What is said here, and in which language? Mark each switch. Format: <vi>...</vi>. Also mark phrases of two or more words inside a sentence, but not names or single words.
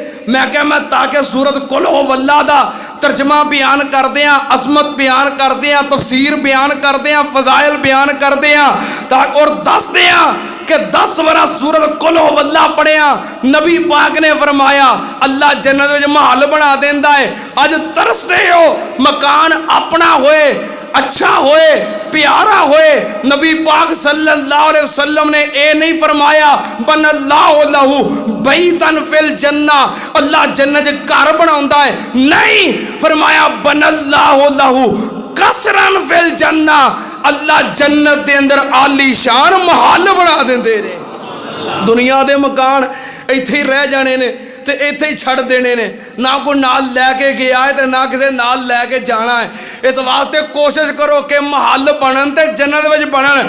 <ur>میں کیا میں تاکہ سورت قل ہو واللہ دا ترجمہ بیان کرتے ہیں، عصمت بیان کرتے ہیں، تفسیر بیان کرتے ہیں، فضائل بیان کرتے ہیں، اور دستے ہیں کہ 10 بار سورت قل ہو واللہ پڑھیا. نبی پاک نے فرمایا اللہ جنت میں محل بنا دیندا ہے. اج ترستے ہو مکان اپنا ہوئے، اچھا ہوئے، پیارا ہوئے. نبی پاک</ur> <ar>صلى الله عليه وسلم</ar> <ur>نے یہ نہیں فرمایا</ur> <ar>بنى الله له بيتا في الجنة,</ar> <ur>، اللہ جنت گھر بناؤندا ہے، نہیں فرمایا</ur> <ar>بنى الله له قصرا في الجنة,</ar> <ur>، اللہ جنت کے اندر عالیشان محل بنا دیندے نے.</ur> <pa>دنیا کے مکان اتھے ہی رہ جانے نے تے اتھے ہی چھڈ دینے نے، نہ کوئی نال لے کے گیا ہے تو نہ کسی نال لے کے جانا ہے. اس واسطے کوشش کرو کہ محل بنن تے جنت وچ بنن.</pa>